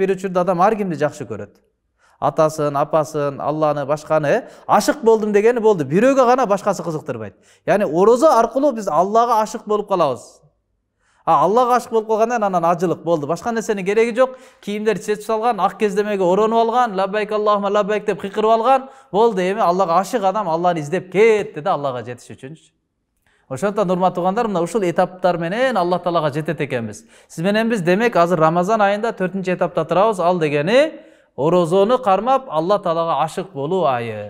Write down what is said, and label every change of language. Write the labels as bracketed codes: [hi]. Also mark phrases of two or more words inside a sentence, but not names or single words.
[ky] Бир учурда адам ар кимди жакшы көрөт. Атасын, апасын, Алланы, башканы, ашык болдум дегени болду. Бирөөгө гана башкасы кызыктырбайт. Яни орозо аркылуу биз Аллага ашык болуп калабыз. Аллага ашык болуп калгандан анан ажылык болду. Башка нерсенин кереги жок. Кийимдер чечип салган, ак кездемеге оронуп алган, [ar] لبيك اللهم لبيك [ky] деп кыйкырып алган, болду. Эми Аллага ашык адам Алланы издеп кетти да Аллага жетиш үчүн. Ошондон урматтуу туугандар, мына ушул этаптар менен Аллах Таалага жетет экенбиз. Сиз менен биз демек азыр Рамазан айында 4-чү этапта турабыз. Ал дегени орозону кармап Аллах Таалага ашык болуу айы.